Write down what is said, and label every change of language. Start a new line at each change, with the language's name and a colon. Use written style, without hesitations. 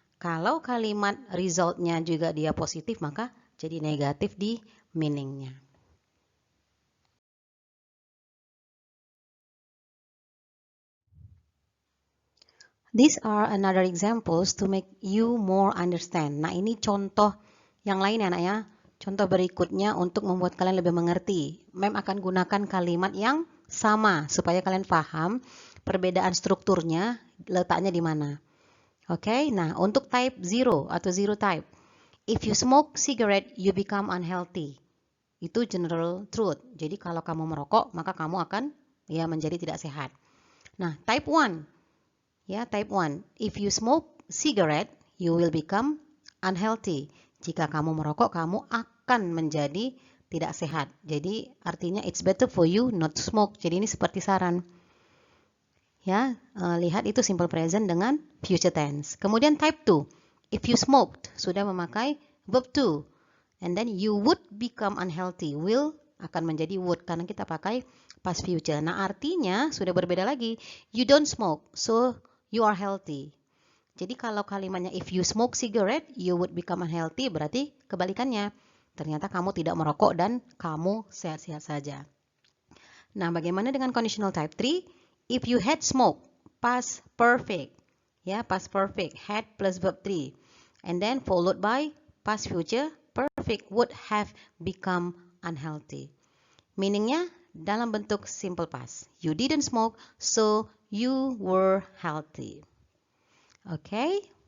Indonesian: Kalau kalimat resultnya juga dia positif, maka jadi negatif di meaningnya.
English: These are another examples to make you more understand.
Indonesian: Nah, ini contoh yang lain ya, anak ya. Contoh berikutnya untuk membuat kalian lebih mengerti. Mem akan gunakan kalimat yang sama supaya kalian paham perbedaan strukturnya, letaknya di mana. Oke, nah untuk type 0 atau zero type.
English: If you smoke cigarette, you become unhealthy.
Indonesian: Itu general truth. Jadi kalau kamu merokok, maka kamu akan menjadi tidak sehat. Nah, type 1. Ya, type 1.
English: If you smoke cigarette, you will become unhealthy.
Indonesian: Jika kamu merokok, kamu akan menjadi tidak sehat. Jadi artinya
English: it's better for you not to smoke.
Indonesian: Jadi ini seperti saran. Ya, lihat itu simple present dengan future tense. Kemudian type 2.
English: If you smoked,
Indonesian: sudah memakai verb to.
English: And then you would become unhealthy.
Indonesian: Will akan menjadi would karena kita pakai past future. Nah, artinya sudah berbeda lagi.
English: You don't smoke, so you are healthy.
Indonesian: Jadi kalau kalimatnya
English: if you smoke cigarette, you would become unhealthy,
Indonesian: berarti kebalikannya. Ternyata kamu tidak merokok dan kamu sehat-sehat saja. Nah, bagaimana dengan conditional type 3?
English: If you had smoked, past perfect. Ya, past perfect, had plus verb 3. And then followed by past future perfect, would have become unhealthy.
Indonesian: Meaningnya dalam bentuk
English: simple past. You didn't smoke, so you were healthy. Okay?